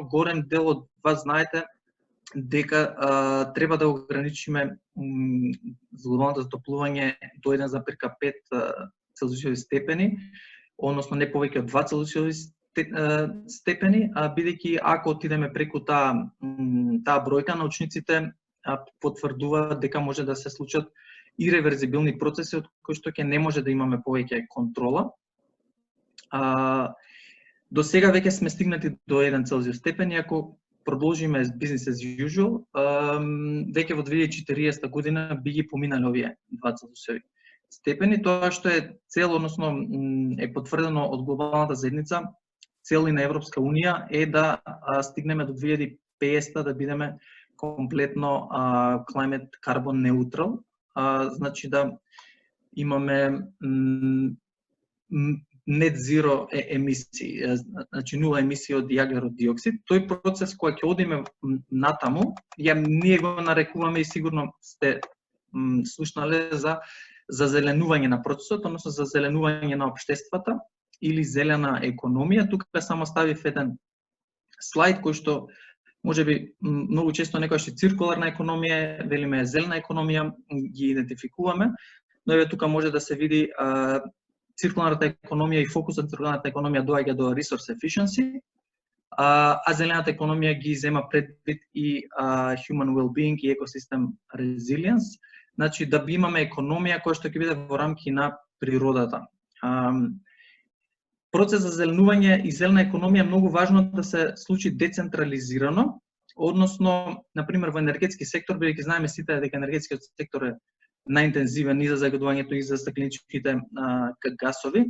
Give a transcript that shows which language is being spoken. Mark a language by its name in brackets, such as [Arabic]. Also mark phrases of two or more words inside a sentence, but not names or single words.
[Macedonian] голем дел од вас знаете дека треба да ограничиме глобалното затоплување до 1,5 Целзиусови степени, односно не повеќе од 2 Целзиусови степени, бидејќи ако отидеме преку таа бројка, научниците потврдуваат дека може да се случат иреверзибилни процеси од кои што ќе не може да имаме повеќе контрола. До сега веќе сме стигнати до 1 Целзиус степен, и ако продолжиме [English] business as usual, [Macedonian] веќе во 2040 година би ги поминали овие 2 Целзиусови степени. Тоа што е цел, односно е потврдено од глобалната заедница, цел и на Европска унија е да стигнеме до 2050 да бидеме комплетно [English] climate carbon neutral, [Macedonian] значи да имаме [English] net zero [Macedonian] емисии, значи нула емисии од јаглерод диоксид. Тој процес кој ќе одиме натаму, ние го нарекуваме, и сигурно сте слушнале за зеленување на процесот, односно за зеленување на општествата или зелена економија. Тука само ставив еден слайд кој што можеби многу често некојаш циркуларна економија, велиме зелена економија, ги идентификуваме, но еве тука може да се види циркуларната економија и фокусот на циркуларната економија доаѓа до [English] resource efficiency, [Macedonian] а зелената економија ги зема предвид и [English] human well-being [Macedonian] и [English] ecosystem resilience, [Macedonian] значи да би имаме економија која што ќе биде во рамки на природата. Процес за зеленување и зелена економија е многу важно да се случи децентрализирано, односно, например, во енергетски сектор, бидејќи знаеме сите дека енергетскиот сектор е најинтензивен и за загадувањето и за стакленичките гасови.